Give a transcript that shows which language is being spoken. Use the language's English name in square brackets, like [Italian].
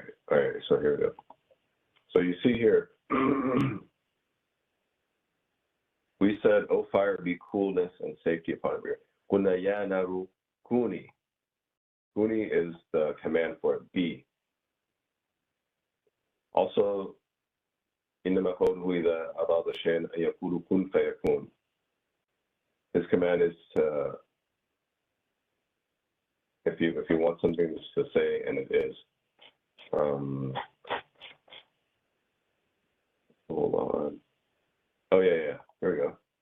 [English] All right, so here we go. So you see here, we said, "Oh fire, be coolness and safety upon you." [Arabic] Kunna ya naru kuni. [English] Kuni is the command for it, be. [Arabic] Also, إنما قوله إذا أراد شيئا أن يقول كن فيكون. [English] His command is to, if you want something to say, and it is. Hold on. Oh yeah. Here we go.